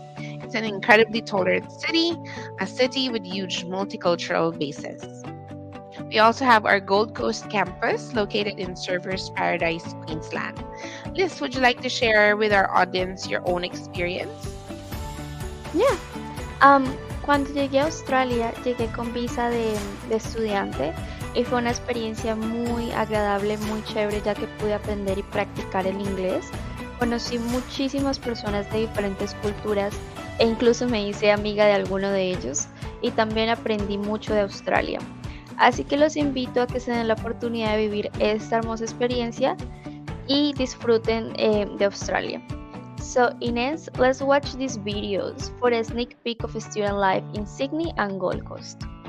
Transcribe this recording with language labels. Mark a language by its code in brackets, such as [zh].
[en] It's an incredibly tolerant city, a city with huge multicultural bases. We also have our Gold Coast campus, located in Surfers Paradise, Queensland. Liz, would you like to share with our audience your own experience? Yeah. [es] Cuando llegué a Australia, llegué con visa de estudiante y fue una experiencia muy agradable, muy chévere, ya que pude aprender y practicar el inglés. Conocí muchísimas personas de diferentes culturas e incluso me hice amiga de alguno de ellos y también aprendí mucho de Australia. Así que los invito a que se den la oportunidad de vivir esta hermosa experiencia y disfruten de Australia. [en] So Ines, let's watch these videos for a sneak peek of student life in Sydney and Gold Coast.